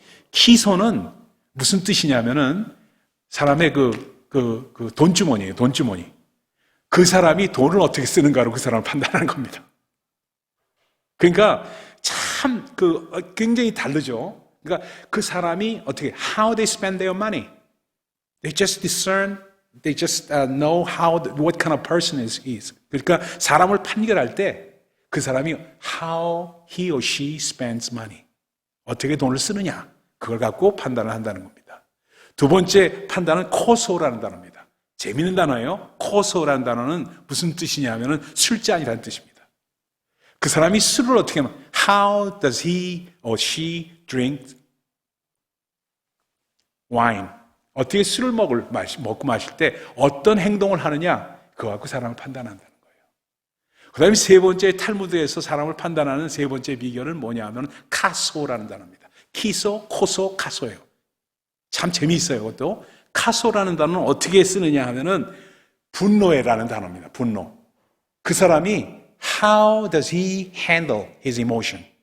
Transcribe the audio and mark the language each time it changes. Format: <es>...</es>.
<ko>키소는 무슨 뜻이냐면은 사람의 그 돈주머니예요. 돈주머니. 그 사람이 돈을 어떻게 쓰는가로 그 사람을 판단하는 겁니다. 그러니까 참 굉장히 다르죠. 그러니까 그 사람이 어떻게</ko> <en>how they spend their money. They just discern, they just know what kind of person is.</en> <ko>그러니까 사람을 판결할 때 그 사람이</ko> <en>how he or she spends money.</en> <ko>어떻게 돈을 쓰느냐. 그걸 갖고 판단을 한다는 겁니다. 두 번째 판단은 코소라는 단어입니다. 재미있는 단어예요. 코소라는 단어는 무슨 뜻이냐면은 술잔이라는 뜻입니다. 그 사람이 술을 어떻게 하면</ko> <en>how does he or she drink wine?</en> <ko>어떻게 술을 먹고 마실 때 어떤 행동을 하느냐 그거 갖고 사람을 판단한다는 거예요. 그 다음에 세 번째 탈무드에서 사람을 판단하는 세 번째 비결은 뭐냐면 카소라는 단어입니다. 키소, 코소, 카소예요. 참 재미있어요. 그것도 카소라는 단어는 어떻게 쓰느냐 하면은 분노해라는 단어입니다. 분노. 그 사람이</ko> <en>how does he handle his emotion?</en>